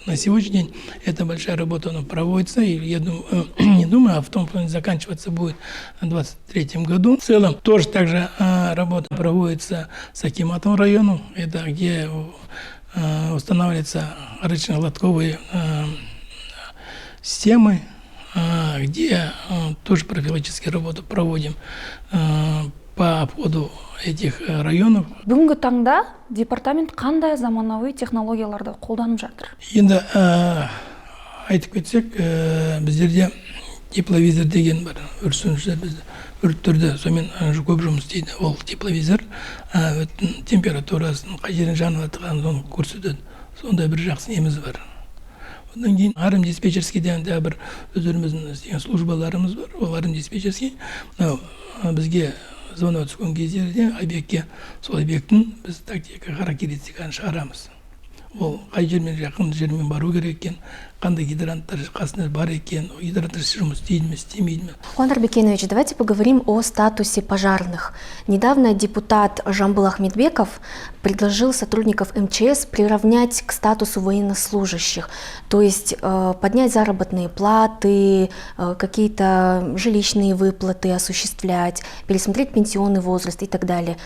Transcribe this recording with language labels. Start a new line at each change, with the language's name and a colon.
Russian: На сегодняшний день эта большая работа проводится, и я думаю, не думаю, а в том плане заканчиваться будет в 2023 году. В целом тоже также работа проводится с Акиматом районом, это где устанавливаются рычно-лотковые системы, где тоже профилактические работы проводим по обходу этих районов.
Kazakh: Бүгінгі таңда департамент қандай заманауи технологияларды қолданып жатыр? Енді айтып кетсек, біздерде тепловизор деген бар. Өрт сөндірушілер бізде өрттерде сонымен көп жұмыс істейді. Ол тепловизор температурасын, қай жерден жанып жатқанын көрсетеді. Сондай бір жақсы неміз бар. Одан кейін арым диспетчерскийден де бір өздеріміздің істеген службаларымыз бар. Ол арым диспетчерский бізге звонок түскен кездерде объектке, сол объекттің біз тактика характеристиканы шығарамыз. Ол қай жермен жақын жермен бару керек екен, қандай гидранттар қасында бар екен, гидранттар жұмыс істейді ме, істемейді ме.
Russian: Хуан Арбекенович, давайте поговорим о статусе пожарных. Недавно депутат Жамбыл Ахмедбеков предложил сотрудников МЧС приравнять к статусу военнослужащих, то есть поднять заработные платы, какие-то жилищные выплаты осуществлять, пересмотреть пенсионный возраст и так далее.